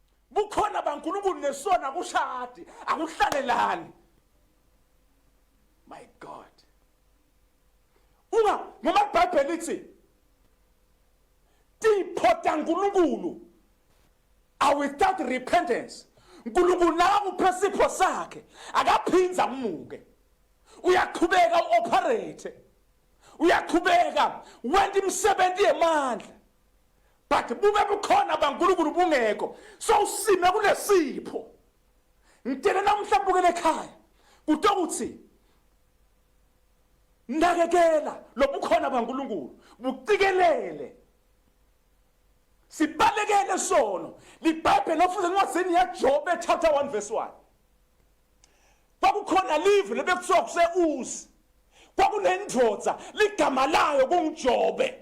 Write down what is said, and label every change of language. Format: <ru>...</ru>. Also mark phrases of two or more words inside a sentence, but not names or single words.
<ss>bukhona bankulunkulu nesona kushadi akuhlalelani.</ss> <en>My God,</en> <ss>noma iBhayibheli lithi tipho tankulunkulu</ss> <en>are without repentance.</en> <ss>Nkulunkulu nakakuphe sipho sakhe akaphinza kumuke, uyaqhubeka uoperate, uyaqhubeka wenza imisebenzi yemandla. But bube bukhona bankulunkulu bungekho so usime kulesipho. Ngitshela namhlanje bukele ekhaya kutokuthi nakekela lobukhona bankulunkulu bucikelele sibalekele sono. LiBhayibheli ofuze encwadini yaJob chapter 1 verse 1 kwakukhona live lebekuthiwa kuse-Uzi, kwakunendoda ligama layo kunguJobe.</ss>